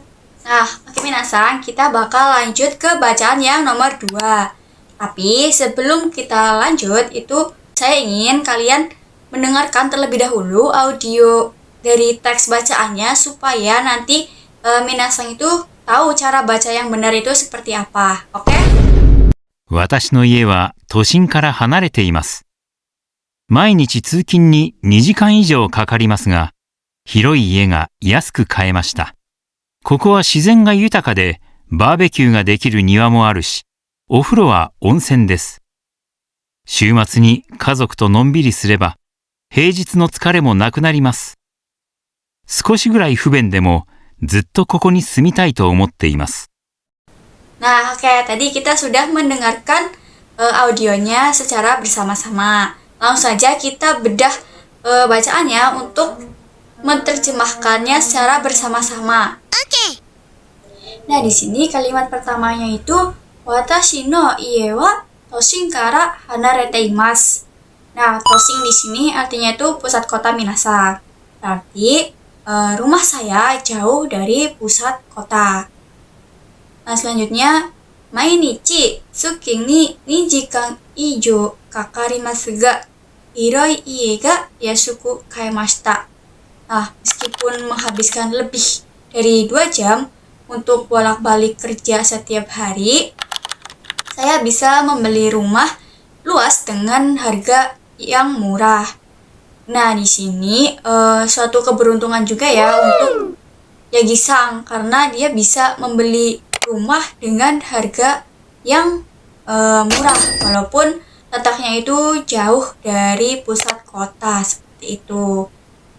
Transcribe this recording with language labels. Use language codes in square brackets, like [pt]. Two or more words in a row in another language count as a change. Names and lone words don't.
[id] Nah, oke minasan, kita bakal lanjut ke bacaan yang nomor 2. Tapi sebelum kita lanjut, itu saya ingin kalian mendengarkan terlebih dahulu audio dari teks bacaannya supaya nanti minasan itu tahu cara baca yang benar itu seperti apa. Oke? [ja] 私の家は都心から離れています。毎日通勤に2時間以上かかりますが、広い家が安く買えました。ここは自然が豊かで、バーベキューができる庭もあるし、お風呂は温泉です。週末に家族とのんびりすれば、平日の疲れもなくなります。少しぐらい不便でも、ずっとここに住みたいと思っています。 [id] Nah, oke, tadi kita sudah mendengarkan audionya secara bersama-sama. Langsung saja kita bedah bacaannya untuk menerjemahkannya secara bersama-sama. Oke. Nah, di sini kalimat pertamanya itu [ja] 私の家は都心から離れています. [id] Nah, toshin di sini artinya itu pusat kota minasan. Berarti rumah saya jauh dari pusat kota. Nah, selanjutnya [ja] 毎日通勤に2時間以上かかりますが広い家が安く買えました. [id] Nah, meskipun menghabiskan lebih dari 2 jam untuk bolak-balik kerja setiap hari, saya bisa membeli rumah luas dengan harga yang murah. Nah, di sini suatu keberuntungan juga ya untuk Yagi-san karena dia bisa membeli rumah dengan harga yang murah walaupun letaknya itu jauh dari pusat kota seperti itu.